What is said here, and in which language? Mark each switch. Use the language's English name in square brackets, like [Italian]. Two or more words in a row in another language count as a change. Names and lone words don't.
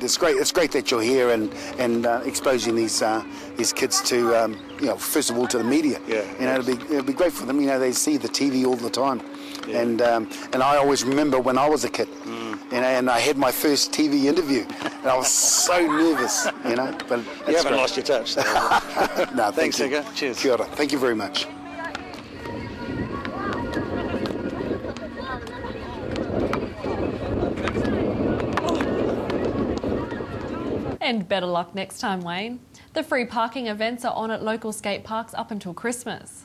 [English] It's great that you're here and exposing these kids to first of all to the media. Yeah. It'll be great for them. They see the TV all the time, yeah. And I always remember when I was a kid. And I had my first TV interview, and I was so nervous, But you haven't lost your touch. So. No, thanks, Hika. Cheers. [Māori] Kia ora. [English] Thank you very much. And better luck next time, Wayne. The free parking events are on at local skate parks up until Christmas.